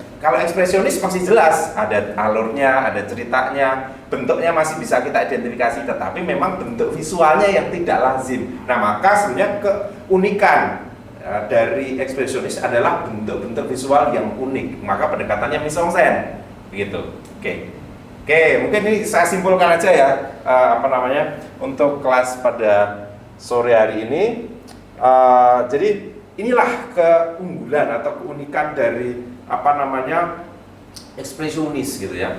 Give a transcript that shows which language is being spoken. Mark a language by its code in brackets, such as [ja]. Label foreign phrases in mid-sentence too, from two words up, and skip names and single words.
[id] Kalau ekspresionis masih jelas, ada alurnya, ada ceritanya, bentuknya masih bisa kita identifikasi, tetapi memang bentuk visualnya yang tidak lazim. Nah, maka sebenarnya keunikan dari ekspresionis adalah bentuk-bentuk visual yang unik. Maka pendekatannya [fr] mise en scène, [id] begitu. Oke, mungkin ini saya simpulkan aja ya, untuk kelas pada sore hari ini. Jadi inilah keunggulan atau keunikan dari ekspresionis gitu ya.